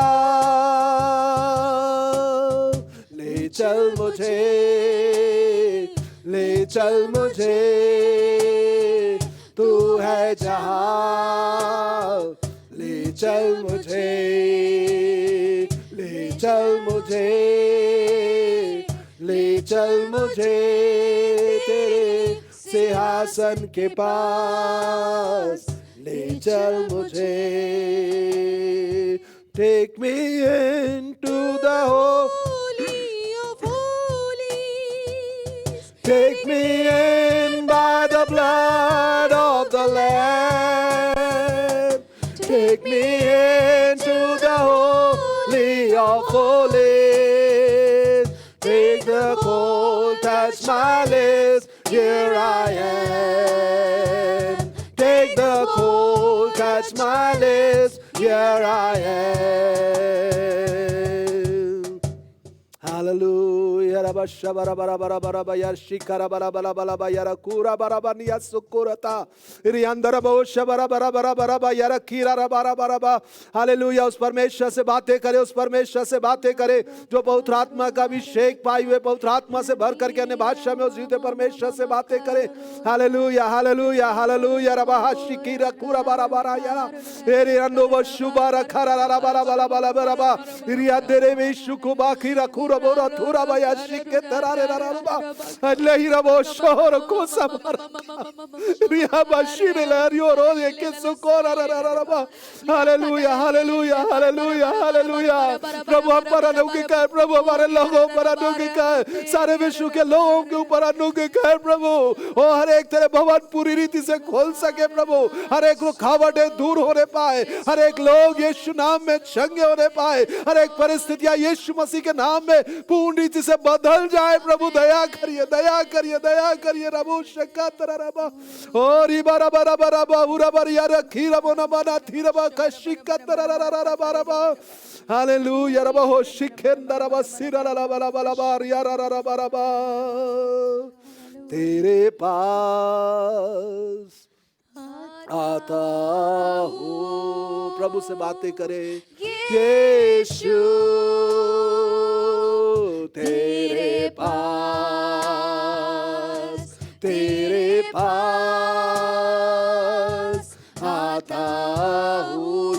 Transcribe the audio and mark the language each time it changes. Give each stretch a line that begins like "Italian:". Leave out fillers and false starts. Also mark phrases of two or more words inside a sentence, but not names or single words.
Hindi: ले चल मुझे, ले चल मुझे, तू है जहां, ले चल मुझे, ले चल मुझे, ले चल मुझे तेरे सिंहासन के पास, ले चल मुझे।
English: Take me into the Holy of holies. Take me in by the blood of the Lamb. Take me into the holy of holies. Take the cold, touch my lips, here I am. Take the cold, touch my lips, here I am. Hallelujah. रबा शबरा बरा बरा बरा बा यार शिखरा बरा बरा बरा बा यार कूरा बरा बा निया सुकुरता रियांदर बो शबरा बरा बरा बरा बा यार कीरा रा बरा बरा बा। हालेलुया।
Hindi: उस परमेश्वर से बातें करे, उस परमेश्वर से बातें करे जो पवित्र आत्मा का अभिषेक पाए हुए, पवित्र आत्मा से भर करके अन्य भाषा में उस जीते परमेश्वर से बातें करे। हालेलुया हालेलुया हालेलुया रबा शिकीरा कूरा बरा बरा यार एरे अन्नो वो शुबारा खरा रा बरा बरा बरा बरा बा रिया तेरे में शुकु बाकी रखूरा बोरा थूरा बा या शिके तरारे रा बा अल्लाह ही रबो शोर को सबर रिया बशीरे लरियो रो के सुकोरा रा रा बा। हालेलुया हालेलुया हालेलुया हालेलुया। प्रभु हम पर अनुग्रह कर, प्रभु हमारे लोगों पर अनुग्रह कर, सारे विश्व के लोगों के ऊपर अनुग्रह कर प्रभु। ओ हर एक तेरे भवन पूरी रीति से खोल सके प्रभु, हर एक रुकावटें दूर होने पाए, हर एक लोग यीशु नाम में चंगे होने पाए, हर एक परिस्थितियां यीशु मसीह के नाम में पूर्ण रीति से बदल जाए प्रभु। दया करिए दया करिए दया करिए रबु शक्का तरबा और इबारा बरा बरा बा उरा बरिया रखी रबो न बना थी रबा कशिका तरररररबा रबा। हालेलुया रबा हो शिखेंदर रबा सिरा ला बला बला बारिया ररररबा रबा। तेरे पास आता हूँ, प्रभु से बातें करे यीशु तेरे पास, तेरे पास आता हूँ।